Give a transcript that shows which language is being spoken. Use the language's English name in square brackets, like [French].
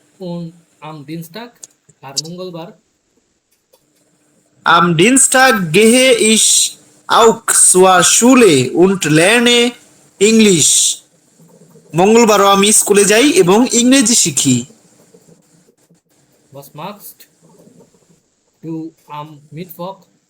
[German] Und am Dienstag [Bangla] আর মঙ্গলবার? [German] Am Dienstag gehe ich auch zur Schule und lerne Englisch. [Bangla] মঙ্গলবারও আমি স্কুলে যাই এবং ইংরেজি শিখি। [German] Was machst du am Mittwoch?